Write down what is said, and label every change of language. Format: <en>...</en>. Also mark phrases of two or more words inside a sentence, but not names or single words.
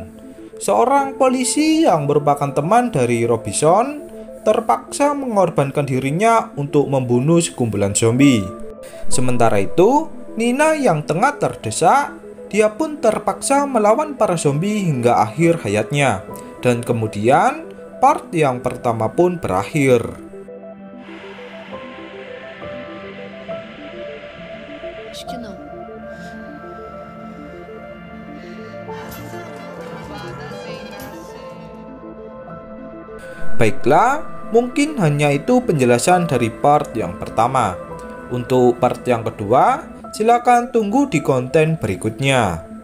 <id>Seorang polisi yang merupakan teman dari Robinson terpaksa mengorbankan dirinya untuk membunuh sekumpulan zombie. Sementara itu, Nina yang tengah terdesak, dia pun terpaksa melawan para zombie hingga akhir hayatnya. Dan kemudian, part yang pertama pun berakhir.</id> <pt>Acho que não.</pt> <id>Baiklah, mungkin hanya itu penjelasan dari part yang pertama. Untuk part yang kedua, silakan tunggu di konten berikutnya.</id>